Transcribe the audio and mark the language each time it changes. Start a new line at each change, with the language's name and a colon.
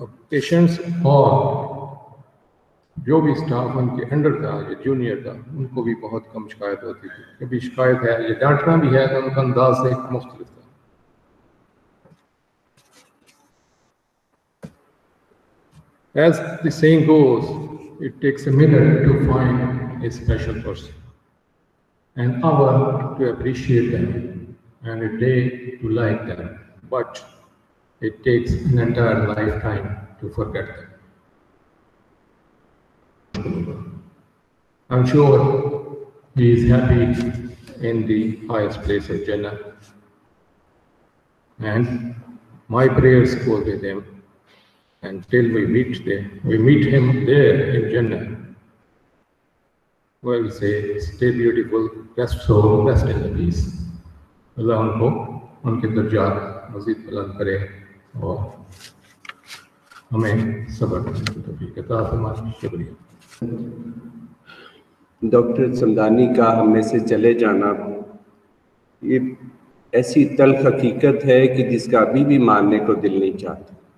Urdu: Patients اور جو بھی اسٹاف ان کے انڈر تھا یا جونیئر تھا ان کو بھی بہت کم شکایت ہوتی تھی. کبھی شکایت ہے یا ڈانٹنا بھی ہے تو ان کا انداز سے مختلف تھا.
English: As the saying goes, it takes a minute to find a special person, an hour to appreciate them, and a day to like them, but it takes an entire lifetime to forget them. I'm sure he is happy in the highest place of Jannah, and my prayers go with him until we meet him there in Jannah. Well, say, stay beautiful, rest so, rest in the peace.
Urdu: اللہ ان کو ان کے درجات مزید بلند کرے اور ہمیں صبر کرنے کی توفیق عطا فرمائے. شکریہ. ڈاکٹر سمدانی کا ہم میں سے چلے جانا یہ ایسی تلخ حقیقت ہے کہ جس کا ابھی بھی ماننے کو دل نہیں چاہتا.